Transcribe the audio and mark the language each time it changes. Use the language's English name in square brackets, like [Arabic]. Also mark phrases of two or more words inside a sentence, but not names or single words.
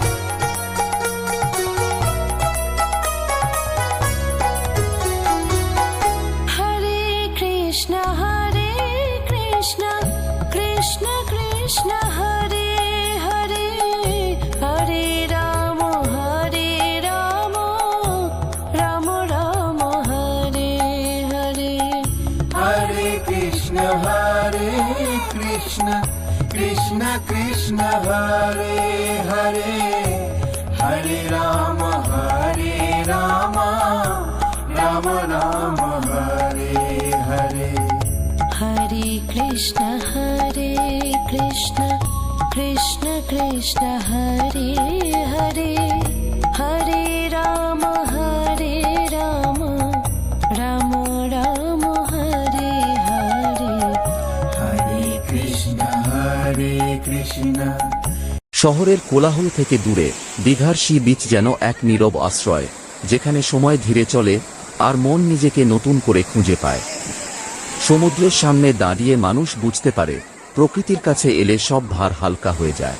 [Sanskrit] হরে কৃষ্ণ কৃষ্ণ কৃষ্ণ হরে হরে, হরে রাম রাম রাম হরে হরে। হরে কৃষ্ণ কৃষ্ণ কৃষ্ণ হরে হরে, হরে রাম राम राम हरे हरे हरे कृष्ण कृष्ण कृष्ण हरे हरे हरे राम राम राम हरे हरे हरे कृष्ण [Bangla] শহরের কোলাহল থেকে দূরে দীঘার [English] sea beach [Bangla] যেন এক নীরব আশ্রয়, যেখানে সময় ধীরে চলে আর মন নিজেকে নতুন করে খুঁজে পায়। সমুদ্রের সামনে দাঁড়িয়ে মানুষ বুঝতে পারে প্রকৃতির কাছে এলে সব ভার হালকা হয়ে যায়।